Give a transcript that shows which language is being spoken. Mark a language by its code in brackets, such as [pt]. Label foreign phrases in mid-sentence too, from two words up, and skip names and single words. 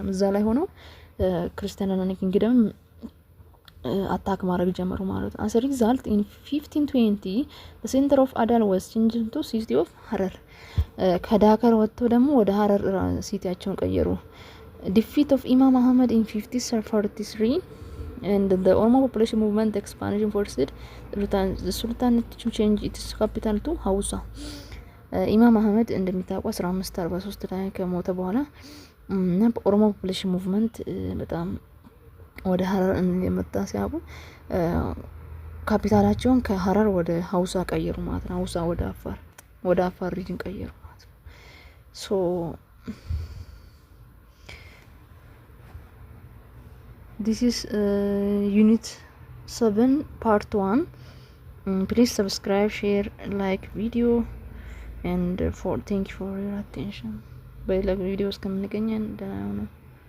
[am] እዛ ላይ ሆኖ [en] Christian Hellenic Kingdom attack [am] ማድረግ ጀመሩ ማለት ነው። [en] as a result in 1520 the center of Adal was changed to city of Harar. [am] ከዳከር ወጥተው ደግሞ ወደ ሀረር ሲቲያቸውን ቀየሩ። [en] defeat of Imam Muhammad in 1543 and the Oromo population movement expansion forced the sultanate to change its capital to Hausa. [am] ኢማም አህመድ እንደሚታወቀው 1543 ላይ ከሞተ በኋላ እና በኦሮሞ [en] population movement [am] በጣም ወደ ሀረር እንደመጣ ሲያቡ ካፒታላቸውን ከሀረር ወደ ሀውሳ ቀየሩ ማለት ነው። ሀውሳ ወደ አፋር ሪጅን ቀየሩ ማለት ነው። [en] so this is unit 7 part 1. Please subscribe, share, like video and thank you for your attention. [am] በሌላ ቪዲዮ እስከምንገናኝ ደህና ሁኑ።